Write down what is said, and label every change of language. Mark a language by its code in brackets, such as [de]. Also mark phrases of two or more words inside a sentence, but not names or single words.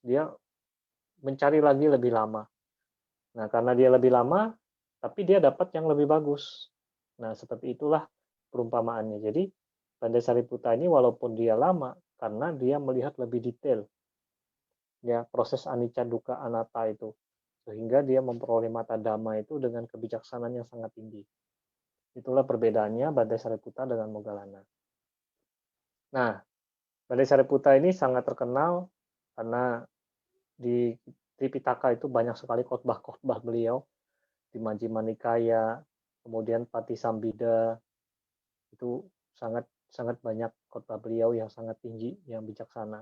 [id] Dia mencari lagi lebih lama. Nah, karena dia lebih lama, tapi dia dapat yang lebih bagus. Nah, seperti itulah perumpamaannya. Jadi, Bante Sariputta ini walaupun dia lama, karena dia melihat lebih detail ya proses [pi] anicca dukkha anatta [id] itu, sehingga dia memperoleh mata dhamma itu dengan kebijaksanaan yang sangat tinggi. Itulah perbedaannya Bante Sariputta dengan Moggallana. Nah, Bante Sariputta ini sangat terkenal karena di Tripitaka itu banyak sekali khotbah-khotbah beliau di Majjhima Nikaya, kemudian Patisambhida, itu sangat sangat banyak khotbah beliau yang sangat tinggi, yang bijaksana.